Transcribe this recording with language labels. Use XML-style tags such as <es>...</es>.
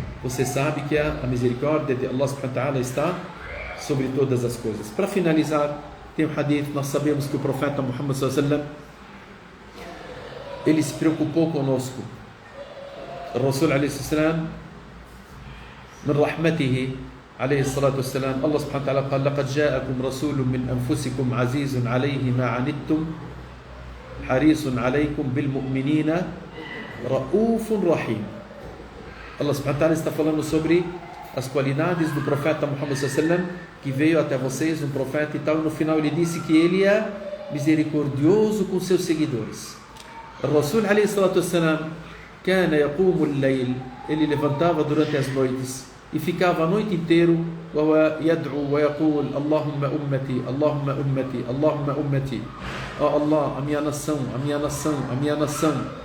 <pt>Você sabe que a misericórdia de Allah subhanahu wa ta'ala está sobre todas as coisas. Para finalizar, tem um hadith, nós sabemos que o profeta Muhammad sallallahu alaihi wasallam, ele se preocupou conosco.</pt> <ar>O Rasul alaihi salam, من رحمته عليه الصلاة والسلام, Allah subhanahu wa ta'ala قال لقد جاءكم رسول من أنفسكم عزيز عليه ما عنتم حريص عليكم بالمؤمنين رؤوف رحيم.</ar> <pt>Allah subhanahu wa ta'ala está falando sobre as qualidades do profeta Muhammad sallallahu alaihi wasallam, que veio até vocês, um profeta e tal, e no final ele disse que ele é misericordioso com seus seguidores. O Rasul alaihi salatu wassalam</pt> <ar>كان يقوم الليل,</ar> <pt>ele levantava durante as noites e ficava a noite inteira</pt> <ar>وهو يدعو ويقول اللهم أمتي</ar> <pt>اللهم أمتي اللهم أمتي, oh Allah, a minha nação, a minha nação, a minha nação.</pt>